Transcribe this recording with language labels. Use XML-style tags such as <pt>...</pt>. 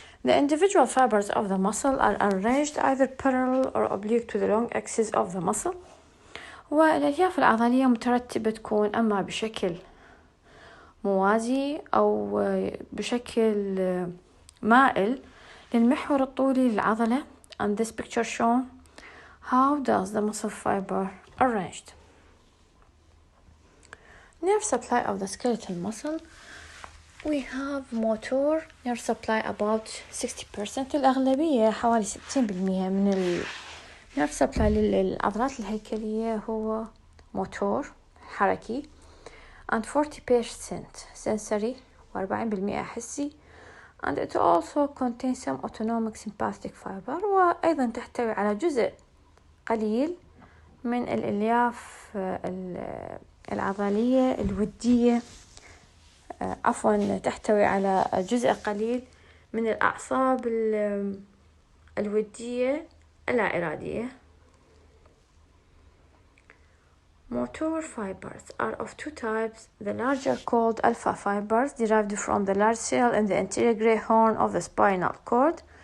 <en>The individual fibers of the muscle are arranged either parallel or oblique to the long axis of the muscle.</en> <ar>والألياف العضلية مترتبة تكون أما بشكل موازي أو بشكل مائل للمحور الطولي للعضلة</ar> <en>and this picture shown how does the muscle fiber arranged. Nerve supply of the skeletal muscle. We have motor nerve supply about 60%.</en> <ar>الأغلبية حوالي 60% من nerve supply للعضلات الهيكلية هو موتور حركي</ar> <en>and 40% sensory</en> <ar>و40% حسي</ar> <en>and it also contains some autonomic sympathetic fiber</en> <ar>وأيضا تحتوي على جزء قليل من الألياف العضلية الودية تحتوي على جزء قليل من الأعصاب الودية اللا إرادية.</ar> <en>Motor fibers are of two types. The larger called alpha fibers derived from the large cell in the anterior gray horn of the spinal cord.</en>